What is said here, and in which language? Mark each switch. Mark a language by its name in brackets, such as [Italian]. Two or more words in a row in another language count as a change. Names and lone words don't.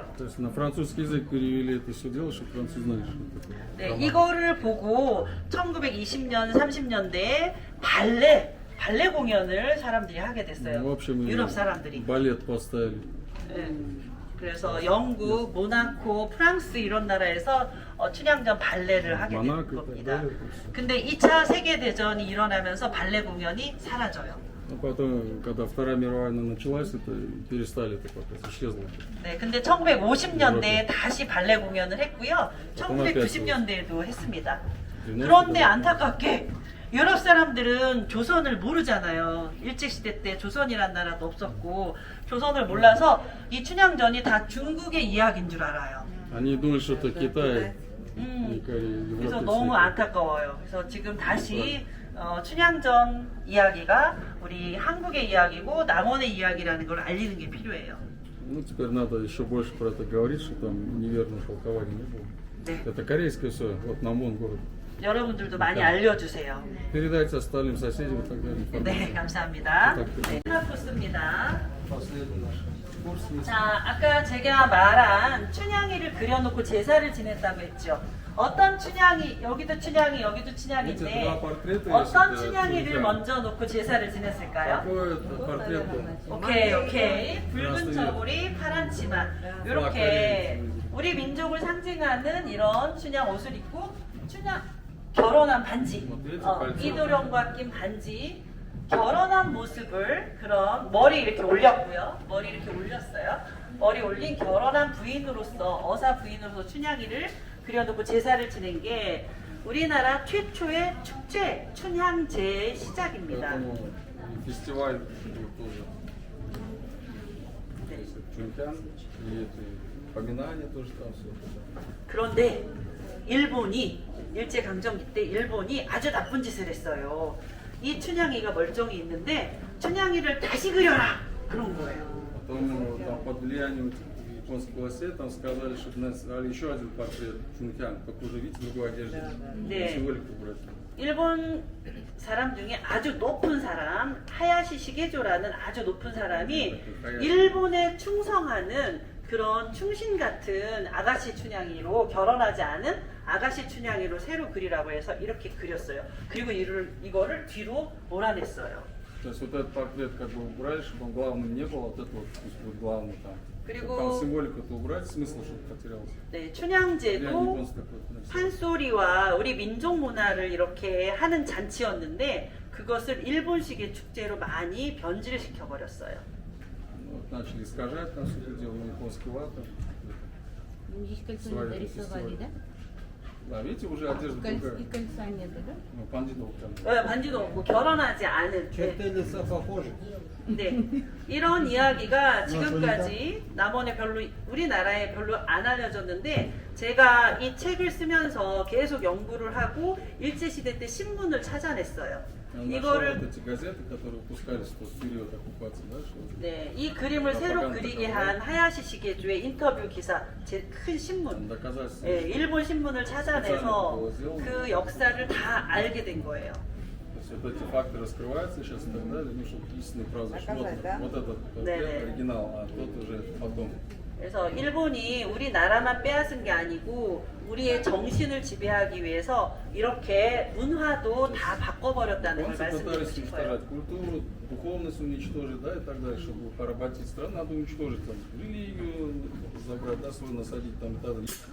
[Russian] То есть на французский язык перевели это все дело, чтобы французы знали, что это такое. [Korean] 네, [Russian] роман. [Korean] 이거를 보고 1920년, 30년대에 발레 공연을 사람들이 하게 됐어요. [Russian] Ну, в общем, и [Korean] 유럽 사람들이. [Russian] балет поставили. [Korean] 네. 그래서 영국, 모나코, 프랑스 이런 나라에서 춘향전 발레를 하게 된 모나코, 겁니다. 네. 근데 2차 세계대전이 일어나면서 발레 공연이 사라져요. [Russian] Но потом, когда Вторая мировая война началась, это перестали это пока исчезло. [Korean] 네, 근데 1950년대에 다시 발레 공연을 했고요. 그건 1990년대에도 했습니다. 네, 그런데 안타깝게 유럽 사람들은 조선을 모르잖아요. 일제시대 때 조선이란 나라도 없었고 조선을 몰라서 이 춘향전이 다 중국의 이야기인 줄 알아요. [Russian] Они думают, что это Китай и 음, Корея. [Korean] 그래서 [Russian] Европа [Korean] 너무 [Russian] всё. [Korean] 안타까워요. 그래서 지금 다시 춘향전 이야기가 우리 한국의 이야기고 남원의 이야기라는 걸 알리는 게 필요해요. [Russian] Ну, теперь надо еще больше про это говорить, что там неверного толкования не было. [Korean] 네. [Russian] Это корейское все, вот Намон город. [Korean] 여러분들도 많이 알려주세요. [Russian] Передайте остальным соседям и так далее. [Korean] 네, 감사합니다. 네, 하나코스입니다. 자, 아까 제가 말한 춘향이를 그려놓고 제사를 지냈다고 했죠. 어떤 춘향이, 여기도 춘향이, 여기도 춘향인데 어떤 춘향이를 먼저 놓고 제사를 지냈을까요? [Russian] Какой это портрет был? [Korean] 오케이. 붉은 저고리, 파란 치마. 이렇게 우리 민족을 상징하는 이런 춘향 옷을 입고 춘향 결혼한 반지, 이도령과 낀 반지, 결혼한 모습을 그런 머리 이렇게 올렸고요. 머리 이렇게 올렸어요. 머리 올린 결혼한 부인으로서 어사 부인으로서 춘향이를 그려놓고 제사를 지낸 게 우리나라 최초의 축제 춘향제의 시작입니다. [Russian] Поэтому фестиваль был тоже. То есть Чунтян и это поминание тоже там все. [Korean] 그런데 일본이 일제강점기 때 일본이 아주 나쁜 짓을 했어요. 이 춘향이가 멀쩡히 있는데 춘향이를 다시 그려라 그런 거예요. [Russian] Потом там под влиянием японской власти там сказали, чтобы нарисовали еще один портрет Чунтян, такой же, видите, в другой одежде. [Korean] 네. [Russian] Символику убрать. [Korean] 일본 사람 중에 아주 높은 사람 하야시 시게조라는 아주 높은 사람이 일본에 충성하는 그런 충신 같은 아가씨 춘향이로 결혼하지 않은 아가씨 춘향이로 새로 그리라고 해서 이렇게 그렸어요. 그리고 이거를 뒤로 몰아냈어요. [Russian] То есть вот этот портрет как бы убрали, чтобы он главным не был, вот это вот пусть будет главный там. [Korean] 그리고 [Russian] Там символику-то убрать, смысл, чтобы потерялся. [Korean] 네, [Russian] Влияние [Korean] 춘향제도 [Russian] японское какое-то написано. [Korean] 판소리와 우리 민족 문화를 이렇게 하는 잔치였는데 그것을 일본식의 축제로 많이 변질을 시켜버렸어요. [Russian] Вот начали искажать там все это дело, японский лад. там. Здесь кольцо Свои не нарисовали, фестивали. да? Да, видите, уже одежда И другая. кольца нет, да? Ну, пандитов прям. [Korean] 반지도 없고 결혼하지 않은 네. 이런 이야기가 지금까지 남원에 별로 우리나라에 별로 안 알려졌는데 제가 이 책을 쓰면서 계속 연구를 하고 일제시대 때 신문을 찾아냈어요. [Russian] Он нашел [Korean] 이거를 [Russian] вот эти газеты, которые выпускались в тот период оккупации, да, что [Korean] 네, 이 그림을 새로 그리게 한 하야시 시게주의 인터뷰 기사, 제 큰 [Russian] там [Korean] 신문, [Russian] доказательства. [Korean] 예, 일본 신문을 찾아내서 그 역사를 다 알게 된 거예요. [Russian] То есть вот эти факты раскрываются сейчас и так далее, ну, чтобы истинный прозвищ. Вот, Доказать, да? вот этот Да, портрет, да. оригинал, а тот уже потом. [Korean] 그래서 일본이 우리나라만 빼앗은 게 아니고 우리의 정신을 지배하기 위해서 이렇게 문화도 다 바꿔버렸다는 걸 [Russian] Японцы [Korean] 말씀드리고 [Russian] пытались [Korean] 싶어요. [Russian] уничтожать культуру, духовность уничтожить, да, и так далее, чтобы поработить страну, надо уничтожить там религию, забрать, да, свою насадить там и так далее.